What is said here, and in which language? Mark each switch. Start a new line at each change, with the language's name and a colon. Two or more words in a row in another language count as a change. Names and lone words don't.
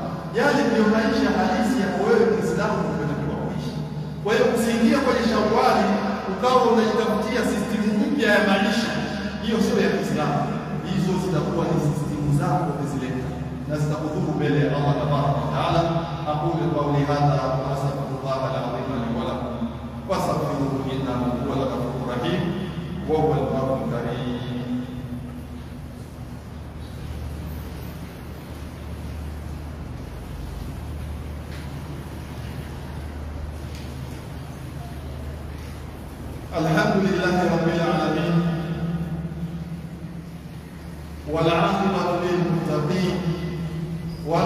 Swahili: Yale ndio maisha halisi ya wewe Muislamu unatakiwa kuishi. Kwa hiyo usiingie kwenye Shawwali ukawa unajitafutia system mpya ya maisha. Hiyo sio ya Kiislamu. Hizo zitakuwa ni system zako zileta na zitakudhuru mbele ya Allah
Arabic: تبارك وتعالى. أقول قولي هذا وأستغفر الله العظيم لي ولكم فاستغفروه إنه هو الغفور الرحيم وهو البر الكريم. الحمد لله رب العالمين والعاقبة للمتقين ولا